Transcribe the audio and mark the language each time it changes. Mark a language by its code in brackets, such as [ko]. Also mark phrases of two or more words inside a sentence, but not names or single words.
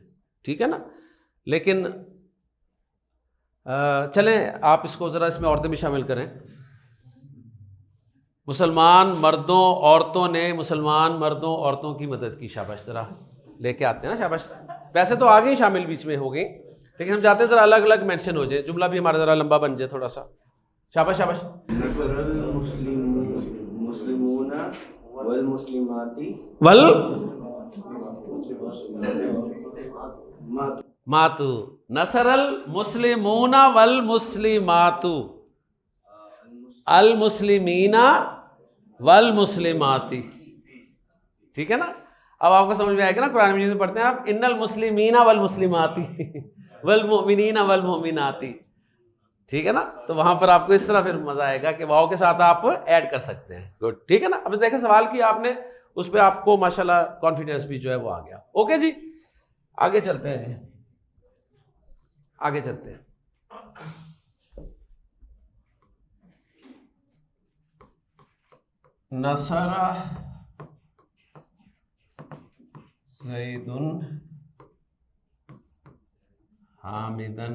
[hi] ठीक है ना, लेकिन चलें आप इसको ज़रा इसमें औरतें भी शामिल करें। मुसलमान मर्दों औरतों ने मुसलमान मर्दों औरतों की मदद की। शाबाश, ज़रा लेके आते हैं ना, शाबाश। वैसे तो आगे ही शामिल बीच में हो गई, लेकिन हम चाहते हैं ज़रा अलग अलग मेंशन हो जाए, जुमला भी हमारा ज़रा लंबा बन जाए थोड़ा सा। शाबाश शाबाश। [ar] نصر المسلمون والمسلمات والمات، نصر المسلمون والمسلمات، المسلمين والمسلمات. [hi] ठीक है ना, अब आपको समझ में आएगा ना, कुरान मजीद में पढ़ते हैं आप, [ar] إن المسلمين والمسلمات والمؤمنين والمؤمنات. [hi] ठीक है ना, तो वहां पर आपको इस तरह फिर मजा आएगा कि वाव के साथ आप ऐड कर सकते हैं। गुड, ठीक है ना। अब देखें सवाल किया आपने, उस पर आपको माशाल्लाह कॉन्फिडेंस भी जो है वो आ गया। ओके जी, आगे चलते हैं जी, आगे चलते हैं। [ar] نصر زيد حامدا.